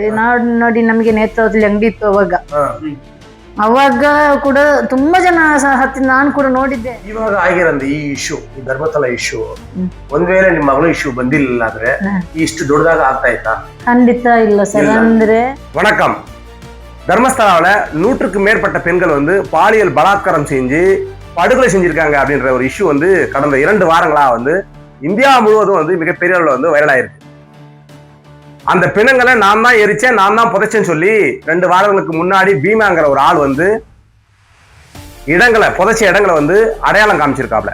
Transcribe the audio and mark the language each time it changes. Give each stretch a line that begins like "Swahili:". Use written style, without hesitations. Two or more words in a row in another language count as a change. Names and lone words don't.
Kannada: ನೋಡಿ ನಮಗೆ ನೇತ್ರಾವತಿ ಅಂಗಡಿ ಇತ್ತು ಅವಾಗ ಕೂಡ ತುಂಬಾ ಜನ ಹತ್ತಿ ನಾನು ಕೂಡ ನೋಡಿದ್ದೆ. ಇವಾಗ ಆಗಿರಂದ ಈ ಇಶ್ಯೂ, ಈ ಧರ್ಮಸ್ಥಳ ಇಶ್ಯೂ, ಒಂದ್ ವೇಳೆ ನಿಮ್ ಮಗಳು ಇಶ್ಯೂ ಬಂದಿಲ್ಲ ಆದ್ರೆ ಇಷ್ಟು ದೊಡ್ಡದಾಗ ಆಗ್ತಾ ಇತ್ತಾ? ಖಂಡಿತ ಇಲ್ಲ ಸರ್. ಅಂದ್ರೆ
Tamil: வணக்கம். தர்மஸ்தலாவில் 100க்கு மேற்பட்ட பெண்கள் வந்து பாலியல் பலாத்காரம் செஞ்சு படுகொலை செஞ்சிருக்காங்க அப்படின்ற ஒரு இஷ்யூ வந்து கடந்த 2 வாரங்களா வந்து இந்தியா முழுவதும் வந்து மிகப்பெரிய அளவில் வந்து வைரல் ஆயிருக்கு. அந்த பிணங்களை நான் தான் எரிச்சேன், நான் தான் புதைச்சேன்னு சொல்லி 2 வாரங்களுக்கு முன்னாடி பீமாங்கிற ஒரு ஆள் வந்து புதைச்ச இடங்களை வந்து அடையாளம் காமிச்சிருக்காப்ல.